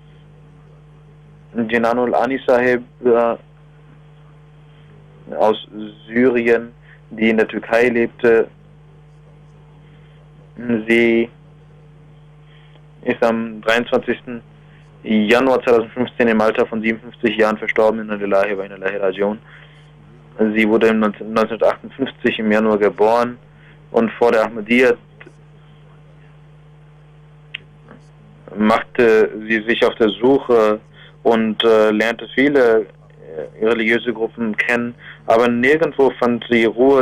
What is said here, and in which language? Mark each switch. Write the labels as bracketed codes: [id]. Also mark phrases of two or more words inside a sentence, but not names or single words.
[de] Jinanul Ani Sahib aus Syrien, die in der Türkei lebte, sie ist am 23. Januar 2015 im Alter von 57 Jahren verstorben in [ar] لله وإنا إليه راجعون. [de] Sie wurde 1958 im Januar geboren und vor der Ahmadiyyat machte sie sich auf der Suche und lernte viele religiöse Gruppen kennen, aber nirgendwo fand sie Ruhe.